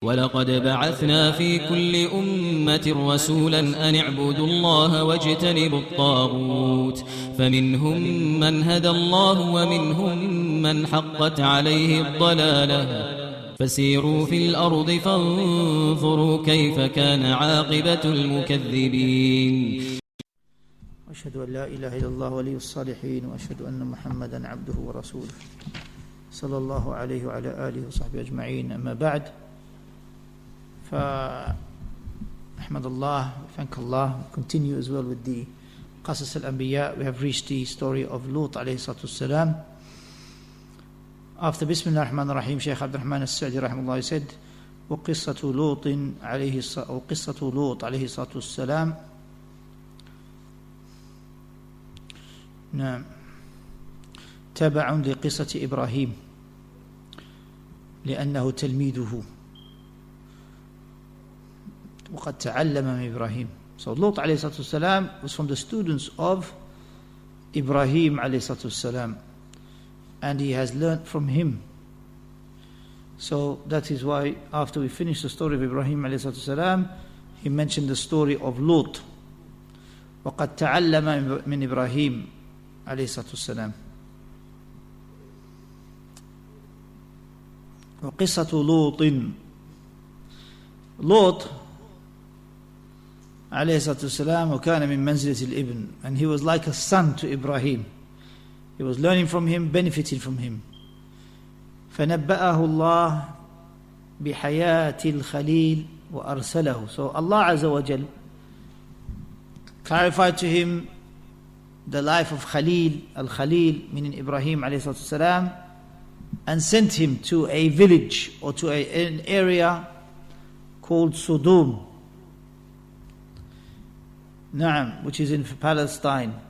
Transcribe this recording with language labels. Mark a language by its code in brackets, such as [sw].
[ar] ولقد بعثنا في كل أمة رسولا أن اعبدوا الله واجتنبوا الطاغوت فمنهم من هدى الله ومنهم من حقت عليه الضلالة فسيروا في الأرض فانظروا كيف كان عاقبة المكذبين. أشهد أن لا إله إلا الله ولي الصالحين وأشهد أن محمدا عبده ورسوله صلى الله عليه وعلى آله وصحبه أجمعين. أما بعد، فأحمد الله, [en] thank Allah. Continue as well with the Qasas al-Anbiya. We have reached the story of Lut alayhi salatu salam. After Bismillah ar-Rahman ar-Rahim, Shaykh AbdurRahman Nasir rahimahullah said, [ar] وقصة لوط عليه الصلاة والسلام. نعم، تبع لقصة إبراهيم لأنه تلميذه وقد تعلم من إبراهيم. [en] So Lut alayhi salatu salam was from the students of Ibrahim alayhi salatu salam, and he has learnt from him. So that is why after we finish the story of Ibrahim alayhi salatu salam, he mentioned the story of Lut. [ar] وقد تعلم من إبراهيم عليه الصلاة والسلام. وقصة لوط عليه الصلاة والسلام وكان من منزلة الابن, [en] and he was like a son to Ibrahim. He was learning from him, benefiting from him. [ar] فنبأه الله بحياة الخليل وأرسله. [en] So Allah Azza wa Jal clarified to him the life of Khalil, Al-Khalil, meaning Ibrahim alayhi salatu salam, and sent him to a village or to an area called Sodom, Naam, which is in Palestine.